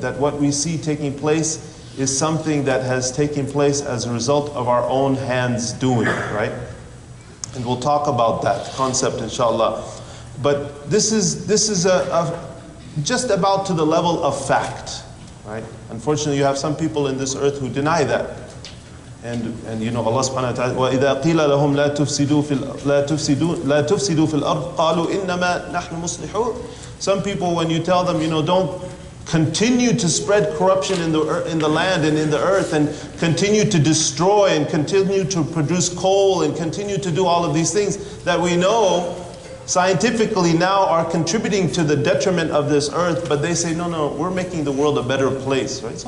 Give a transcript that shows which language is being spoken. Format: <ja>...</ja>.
<en>That what we see taking place is something that has taken place as a result of our own hands doing, right? And we'll talk about that concept, inshallah. But this is just about to the level of fact, right? Unfortunately, you have some people in this earth who deny that.</en> <ar>And Allah subhanahu wa ta'ala, وَإِذَا قِيلَ لَهُمْ لَا تُفْسِدُوا فِي الْأَرْضِ قَالُوا إِنَّمَا نَحْنُ مُصْلِحُونَ.</ar> <en>Some people, when you tell them, don't continue to spread corruption in the land and in the earth, and continue to destroy and continue to produce coal and continue to do all of these things that we know scientifically now are contributing to the detriment of this earth, but they say, no, we're making the world a better place, right?</en>